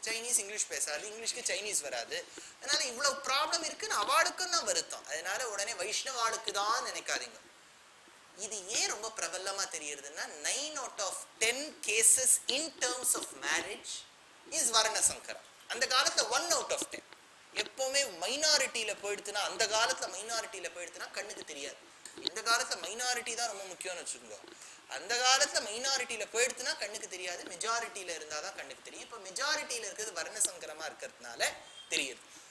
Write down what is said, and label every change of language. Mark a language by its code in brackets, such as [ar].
[ta] Chinese English பேசாது, இங்கிலீஷ்க்கு Chinese வராது. அதனால இவ்வளவு ப்ராப்ளம் இருக்குன்னு அவளுக்கும் தான் வருத்தம். அதனால உடனே வைஷ்ணவாளுக்கு தான் நினைக்காதீங்க. இது ஏன் ரொம்ப பிரபலமா தெரியுதுன்னா [en] 9 out of 10 cases in terms of marriage is varna sankaram. [ta] அந்த காலத்துல [en] 1 out of 10 [ta] எப்பவுமே மைனாரிட்டியில போயிடுத்துனா, அந்த காலத்துல மைனாரிட்டியில போயிடுத்துனா கண்ணுக்கு தெரியாது. இந்த காலத்துல மைனாரிட்டி தான் ரொம்ப முக்கியம்னு வச்சுக்கோங்க. அந்த காலத்துல மைனாரிட்டியில போயிடுத்துனா கண்ணுக்கு தெரியாது, மெஜாரிட்டியில இருந்தாதான் கண்ணுக்கு தெரியும். இப்ப மெஜாரிட்டியில இருக்கிறது வர்ணசங்கரமா இருக்கிறதுனால தெரியுது.